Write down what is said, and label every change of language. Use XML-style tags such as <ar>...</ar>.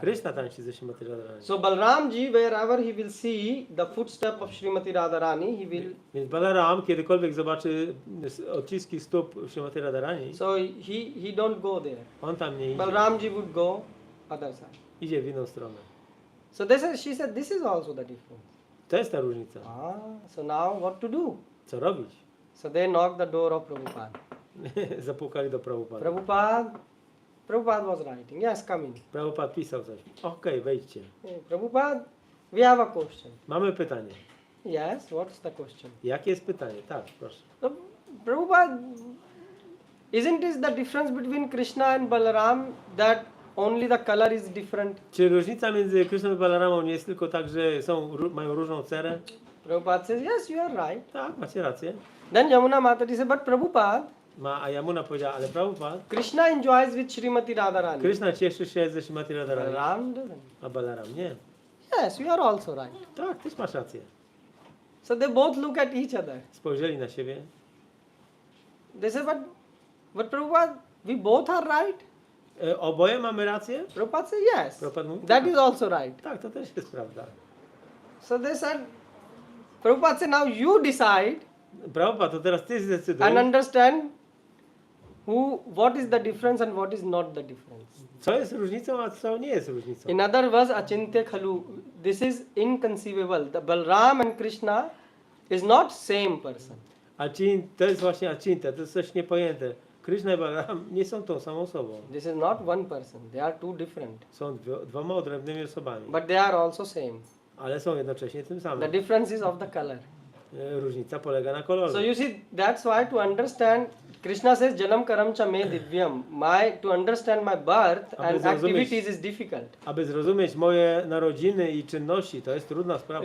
<pl>Kryszna tańczy ze Śrimati Radharani.</pl> <en>So Balramji, wherever he will see the footstep of Srimati Radharani, he will.</en> <pl>Więc Balaram, kiedykolwiek zobaczy odciski stóp Śrimati Radharani,</pl> <en>So he don't go there.</en> <pl>on tam nie idzie.</pl> <en>Balramji would go other side.</en> <pl>Idzie w inną stronę.</pl> <en>So she said, this is also the difference.</en> <pl>To jest ta różnica.</pl> <en>So now what to do?</en> <pl>Co robić?</pl> <en>So they knocked the door of Prabhupada.</en> <pl>Zapukali do Prabhupada.</pl> <en>Prabhupada was writing. Yes, come in.</en> <pl>Prabhupada pisał coś. Okej, wejdźcie.</pl> <en>Hey, Prabhupada, we have a question.</en> <pl>Mamy pytanie.</pl> <en>Yes, what's the question?</en> <pl>Jakie jest pytanie? Tak, proszę.</pl> <en>So, Prabhupada, isn't it the difference between Krishna and Balaram that only the color is different?</en> <pl>Czy różnica między Kryszną i Balaramą nie jest tylko tak, że mają różną cerę?</pl> <en>Prabhupada says, yes, you are right.</en> <pl>Tak, macie rację.</pl> <en>Then Yamuna Mataji said, but Prabhupada,</en> <pl>A Yamuna powiedziała, ale Prabhupada,</pl> <en>Krishna enjoys with Srimati Radharani.</en> <pl>Kryszna cieszy się ze Śrimati Radharani,</pl> <en>Balaram doesn't.</en> <pl>a Balaram nie.</pl> <en>Yes, you are also right.</en> <pl>Tak, też masz rację.</pl> <en>So they both look at each other.</en> <pl>Spojrzeli na siebie.</pl> <en>They say, but Prabhupada, we both are right.</en> <pl>Oboje mamy rację?</pl> <en>Prabhupada said, yes.</en> <pl>Prabhupada mówi,</pl> <en>That</en> <pl>tak.</pl> <en>is also right.</en> <pl>Tak, to też jest prawda.</pl> <en>So they said, Prabhupada said, now you decide</en> <pl>Prabhupada, to teraz ty zdecyduj,</pl> <en>and understand what is the difference and what is not the difference.</en> <pl>co jest różnicą, a co nie jest różnicą.</pl> <en>In other words,</en> <sa>achintya khalu.</sa> <en>This is inconceivable. The Balram and Krishna is not same person.</en> <pl>To jest właśnie achinta, to jest coś niepojęte. Kryszna i Balaram nie są tą samą osobą.</pl> <en>This is not one person. They are two different.</en> <pl>Są dwoma odrębnymi osobami,</pl> <en>But they are also same.</en> <pl>ale są jednocześnie tym</pl> <en>The</en> <pl>samym.</pl> <en>difference is of the color.</en> <pl>Różnica polega na kolorze.</pl> <en>So you see, that's why to understand, Krishna says,</en> <sa>Janam karam cha me divyam.</sa> <en>To understand my birth</en> <pl>Aby</pl> <en>and</en> <pl>zrozumieć-</pl> <en>activities is difficult.</en> <pl>Aby zrozumieć moje narodziny i czynności, to jest trudna sprawa.</pl>